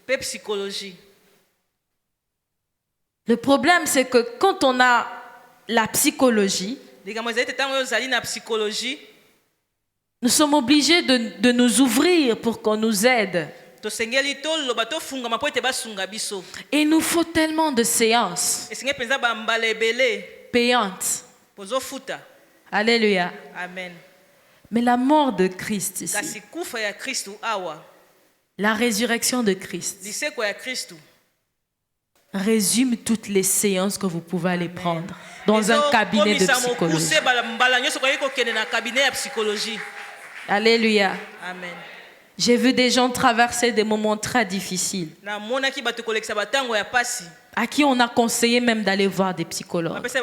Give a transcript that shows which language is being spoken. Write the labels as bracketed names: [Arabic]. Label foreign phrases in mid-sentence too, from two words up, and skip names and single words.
[French] Le problème, c'est que quand on a la psychologie, nous sommes obligés de nous ouvrir pour qu'on nous aide. Et il nous faut tellement de séances payantes Alléluia. Amen. Mais la mort de Christ ici, [Lingala] Kasi kufa ya Kristu awa. [French] la résurrection de Christ, [Lingala] Liseko ya Kristu. [French] résume toutes les séances que vous pouvez aller prendre dans un cabinet de psychologie. Alléluia. Amen. J'ai vu des gens traverser des moments très difficiles, à qui on a conseillé même d'aller voir des psychologues.